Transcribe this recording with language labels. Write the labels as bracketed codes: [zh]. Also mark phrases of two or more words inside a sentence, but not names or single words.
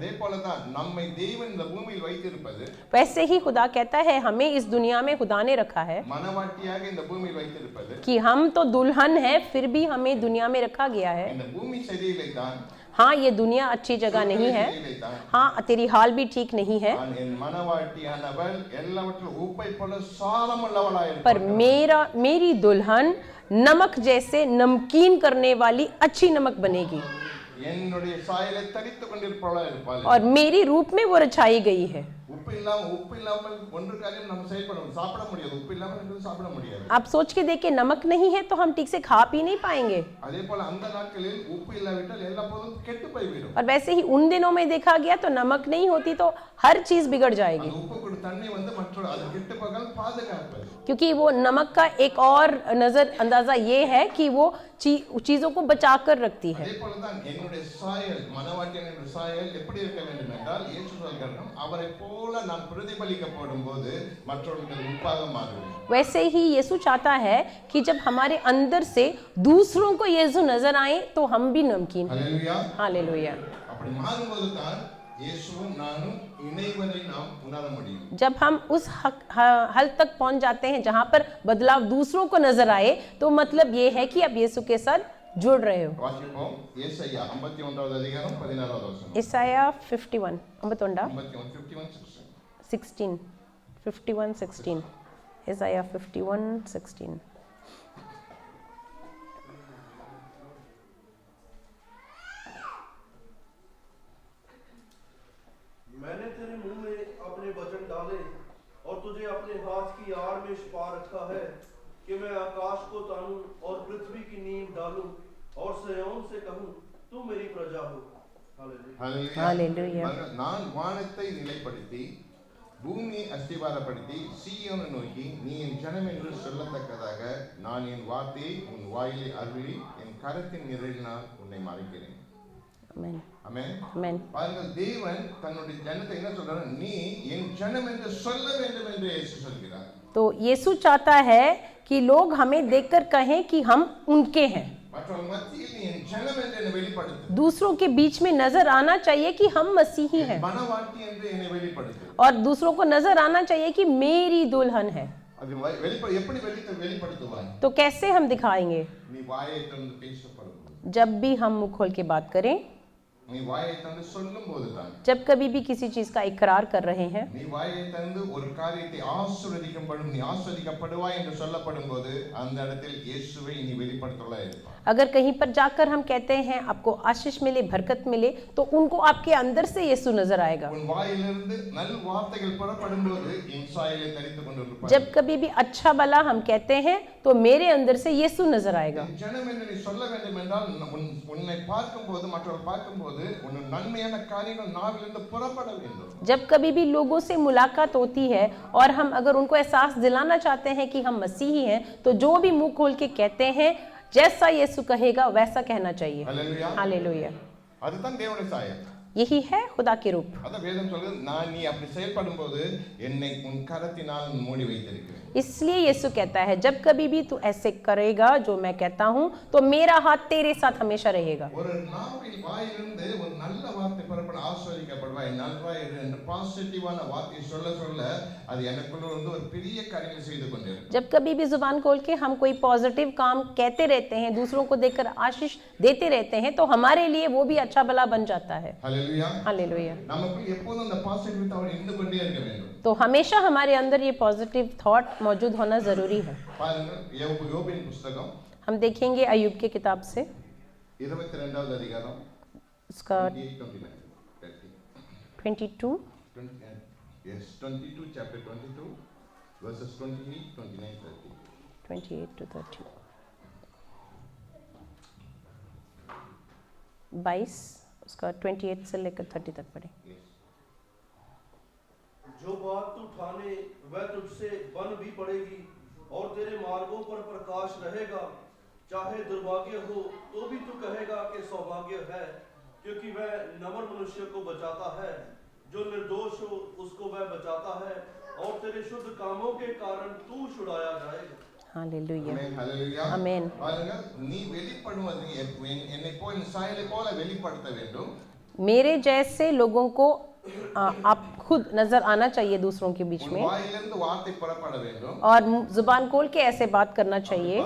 [ta] அதேபோல தான் நம்மை தேவன் இந்த பூமியில் வைத்திருப்பது, [hi] वैसे ही खुदा कहता है हमें इस दुनिया में खुदा ने रखा है [ta] மனவாட்டியாக இந்த பூமியில் வைத்திருப்பது, [hi] कि हम तो दुल्हन है फिर भी हमें दुनिया में रखा गया है। [ta] இந்த பூமி சரியில்லை தான், [hi] हाँ, ये दुनिया अच्छी जगह नहीं है, [ta] சரியில்லை தான், [hi] हाँ तेरी हाल भी ठीक नहीं है, [ta] நான் என் மனவாட்டியானவள் எல்லாவற்றிலும் உப்பை போல சாரமுள்ளவளாய் [hi] पर [ta] இருப்பாள். [hi] मेरी दुल्हन नमक जैसे नमकीन करने वाली अच्छी नमक बनेगी [ta] என்னுடைய சாயலை தரித்துக் கொண்டிருப்பவளாய் இருப்பாள். [hi] और मेरी रूप में वो रचाई गई है। [ta] உப்பு இல்லாமல் ஒன்று காரியம் நம்ம சாப்பிட முடியாது. உப்பு இல்லாமல் எதுவும் சாப்பிட முடியாது. [hi] आप सोच के देखिए, नमक नहीं है तो हम ठीक से खा पी नहीं पाएंगे। [ta] அதேபோல அந்த நாட்களில் உப்பு இல்லாவிட்டால் எல்லா பொருளும் கெட்டு போய்விடும். [hi] और वैसे ही उन दिनों में देखा गया तो नमक नहीं होती तो हर चीज बिगड़ जाएगी, [ta] அந்த உப்பு கூட தண்ணி வந்து மற்ற அது கெட்டு போகாமல் பாதுகாப்பது. [hi] क्योंकि वो नमक का एक और नजर अंदाजा ये है कि वो चीजों को बचा कर रखती है। [ta] அதேபோல தான் என்னுடைய சாயல், மனவாட்டியின் சாயல் எப்படி இருக்க வேண்டும் என்றால் இயேசு சொல்கிறார், அவரை போல நாம் பிரதிபலிக்கப்படும் போது மற்றவர்கள் உப்பாக மாறுவோம். [hi] वैसे ही यीशु चाहता है कि जब हमारे अंदर से दूसरों को यीशु नजर आए तो हम भी नमकीन। [ta] ஹல்லேலூயா. [hi] हालेलुया। [ta] அப்படி மாறும்போது தான் இயேசுவும் நானும் இணைவதை நாம் உணர முடியும். [hi] जब हम उस हल तक पहुंच जाते हैं जहां पर बदलाव दूसरों को नजर आए तो मतलब ये है कि आप यीशु के साथ जुड़ रहे हो। [ta] வாசிப்போம் ஏசாயா 51வது அதிகாரம் 16வது வசனம். [en] Isaiah 51 51 16 16 Isaiah 51:16 [hi] मैंने तेरे मुंह में अपने वचन डाले और तुझे अपने हाथ की आड़ में छिपा रखा है कि मैं आकाश को तानूं और पृथ्वी की नींव डालूं और सिय्योन से कहूं तू मेरी प्रजा हो। हालेलुया। हालेलुया। [ta] நான் வானத்தை நிலைப்படுத்தி பூமியை அஸ்திவாரப்படுத்தி சீயோனை நோக்கி நீ என் ஜனம் என்று சொல்லத்தக்கதாக நான் என் வார்த்தையை உன் வாயிலை அருளி என் கரத்தின் நிழலினால் உன்னை மறைக்கிறேன். Amen. ஆமென். Amen. பாருங்கள், தேவன் தன்னுடைய ஜனத்தை என்ன சொல்றாரு? நீ என் ஜனம் என்று சொல்ல வேண்டும் என்று இயேசு சொல்கிறார். [hi] तो यीशु चाहता है कि लोग हमें देखकर कहें कि हम उनके हैं। [ta] மற்றவங்க மத்தியில் நீ என் ஜனம் என்று என்னை வெளிப்படுத்து. [hi] दूसरों के बीच में नजर आना चाहिए कि हम मसीही हैं [ta] மனவாட்டி என்று என்னை வெளிப்படுத்து. [hi] और दूसरों को नजर आना चाहिए कि मेरी दुल्हन है। [ta] அது எப்படி வெளிப்படுத்துவாய்? [hi] तो कैसे हम दिखाएंगे? [ta] நீ வாயை திறந்து பேசப்படும், [hi] जब भी हम मुंह खोल के बात करें, [ta] நீ வாயை திறந்து சொல்லும்போது தான், [hi] जब कभी भी किसी चीज का इकरार कर रहे हैं, [ta] நீ வாயை திறந்து ஒரு காரியத்தை ஆசீர்வதிக்கப்படும், நீ ஆசீர்வதிக்கப்படுவாய் என்று சொல்லப்படும் போது அந்த இடத்தில் இயேசுவை நீ வெளிப்படுத்தலாம் இருப்பாய். [hi] अगर कहीं पर जाकर हम कहते हैं आपको आशीष मिले, बरकत मिले, तो उनको आपके अंदर से यीशु नजर आएगा। [ta] உன் வாயிலிருந்து நல் வார்த்தைகள் புறப்படும் போது என் சாயலை தரித்துக் கொண்டிருப்பாய். [hi] जब कभी भी अच्छा भला हम कहते हैं तो मेरे अंदर से यीशु नजर आएगा। [ta] என் ஜனம் என்று நீ சொல்ல வேண்டும் என்றால் உன்னை பார்க்கும்போது, மற்றவர்கள் பார்க்கும்போது உன் நன்மையான காரியங்கள் நாவிலிருந்து புறப்பட வேண்டும். [hi] जब कभी भी लोगों से मुलाकात होती है और हम अगर उनको एहसास दिलाना चाहते हैं कि हम मसीही हैं, तो जो भी मुंह खोल के कहते हैं जैसा यीशु कहेगा वैसा कहना चाहिए। [ta] ஹல்லேலூயா. [hi] हालेलुया। [ta] அதுதான் தேவனுடைய சாயல். [hi] यही है खुदा के रूप। [ta] அதான் வேதம் சொல்றது, நான் நீ அப்படி செயல்படும் போது என்னை உன் கரத்தினால் மூடி வைத்திருக்கிறேன். [hi] इसलिए यीशु कहता है जब कभी भी तू ऐसे करेगा जो मैं कहता हूँ तो मेरा हाथ तेरे साथ हमेशा रहेगा। [ta] ஒரு நாவின் வாயிலிருந்து ஒரு நல்ல வார்த்தை புறப்பட ஆசீர்வதிக்கப்படுவாய், நல்வாய் என்று பாசிட்டிவான வார்த்தை சொல்ல சொல்ல அது எனக்குள்ள வந்து ஒரு பெரிய காரியங்களை செய்து கொண்டிருக்கும். [hi] जब कभी भी जुबान खोल के हम कोई पॉजिटिव काम कहते रहते हैं, दूसरों को देखकर आशीष देते रहते हैं, तो हमारे लिए वो भी अच्छा भला बन जाता है। [ta] ஹல்லேலூயா. [hi] हालेलुया। [ta] நமக்கு எப்போதும் அந்த [en] positive thought [ta] இருந்து கொண்டே இருக்க வேண்டும். [hi] तो हमेशा हमारे अंदर ये [en] positive thought [hi] मौजूद होना जरूरी है। [ta] பாருங்கள், யோபின் புத்தகம் [hi] हम देखेंगे अय्यूब की किताब से [ta] 22வது அதிகாரம் [hi] उसका 22 22 [en] yes 22 chapter 22 verses 28 29 30 [hi] 28 to 30 22 उसका 28 से लेकर 30 तक पढ़े। yes. जो बात तू ठाने वह तुझसे बन भी पड़ेगी और तेरे मार्गों पर प्रकाश रहेगा। चाहे दुर्भाग्य हो तो भी तू कहेगा कि सौभाग्य है, क्योंकि वह नम्र मनुष्य को बचाता है। जो निर्दोष हो उसको वह बचाता है और तेरे शुद्ध कामों के कारण तू छुड़ाया जाएगा। हालेलुया। Amen. Hallelujah. Amen. [ta] பாருங்கள், நீ வெளிப்படுவது என்னை போல் சாயலை போல வெளிப்படுத்த வேண்டும். [hi] मेरे जैसे लोगों को आप खुद नजर आना चाहिए दूसरों के बीच [ta] உன் [hi] में, [ta] வாயிலிருந்து வார்த்தை புறப்பட வேண்டும். [hi] और जुबान खोल के ऐसे बात करना चाहिए।